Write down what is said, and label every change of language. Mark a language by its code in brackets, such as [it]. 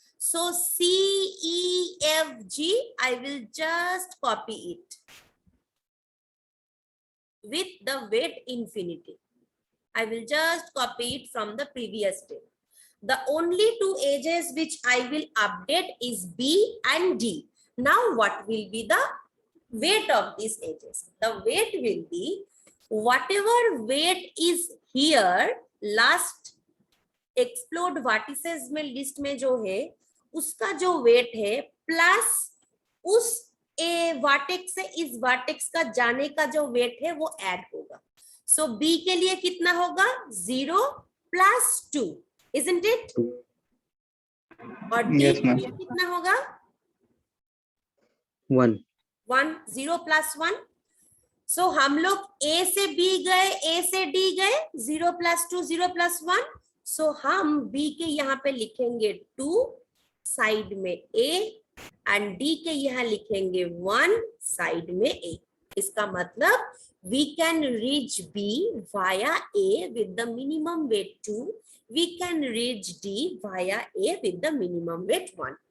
[en] So C, E, F, G, I will just copy it with the weight infinity. I will just copy it from the previous step. The only 2 edges which I will update is B and D. Now what will be the weight of these edges? The weight will be whatever weight is here, last [hi] explored vertices में list में जो है उसका जो wait है plus उस ए vertex से इस वर्टेक्स का जाने का जो वेट है वो ऐड होगा. सो बी के लिए कितना होगा? 0 + 2, [en] isn't it? [hi] और डी [en] Yes, [hi] के [en] ma'am. [hi] लिए कितना होगा? 1. 1. 0 + 1. सो हम लोग ए से बी गए, ए से डी गए, 0 + 2 0 + 1। सो हम बी के यहाँ पे लिखेंगे 2 साइड में ए, एंड डी के यहाँ लिखेंगे 1 साइड में ए। इसका मतलब [en] we can reach B via A with the minimum weight 2. We can reach D via A with the minimum weight 1.